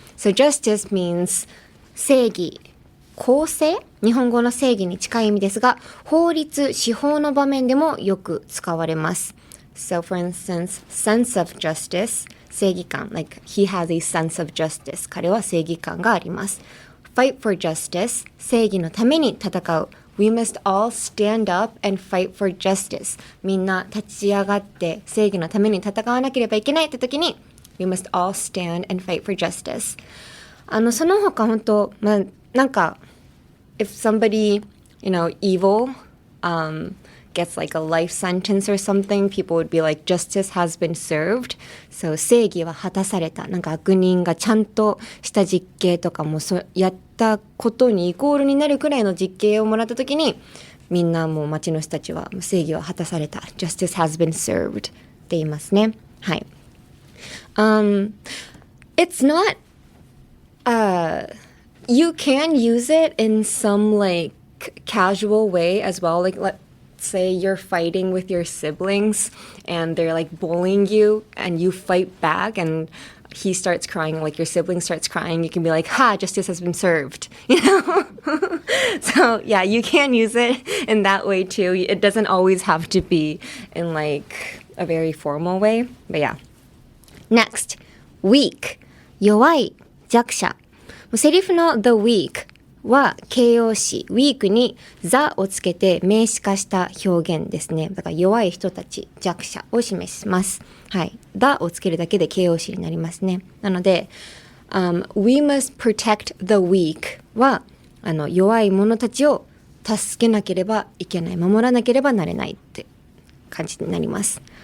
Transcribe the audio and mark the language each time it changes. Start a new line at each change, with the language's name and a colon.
English: So justice means
Japanese: 正義、公正、日本語の正義に近い意味ですが、法律、司法の場面でもよく使われます。
English: So for instance, sense of justice,
Japanese: 正義感、
English: like he has a sense of justice.
Japanese: 彼は正義感があります。
English: Fight for justice,
Japanese: 正義のために戦う。
English: We must all stand up and fight for justice.
Japanese: みんな立ち上がって正義のために戦わなければいけないって時に、
English: We must all stand and fight for justice.
Japanese: その他本当、なんか
English: if somebody, evil gets like a life sentence or something, people would be like, justice has been served.
Japanese: So 正義は果たされた。なんか悪人がちゃんとした実刑とかもやったことにイコールになるくらいの実刑をもらった時に、みんなもう町の人たちは正義は果たされた。
English: Justice has been served
Japanese: って言いますね。はい。
English: It's not you can use it in some like casual way as well. Like let's say you're fighting with your siblings and they're like bullying you and you fight back and he starts crying, like your sibling starts crying. You can be like, justice has been served, So yeah, you can use it in that way too. It doesn't always have to be in like a very formal way, but yeah. Next, weak,
Japanese: 弱い、弱者。セリフの the weak は形容詞 weak に the をつけて名詞化した表現ですね。だから弱い人たち、弱者を示します。はい。 the をつけるだけで形容詞になりますね。なので、
English: we must protect the weak
Japanese: は弱い者たちを助けなければいけない、守らなければなれないって感じになります。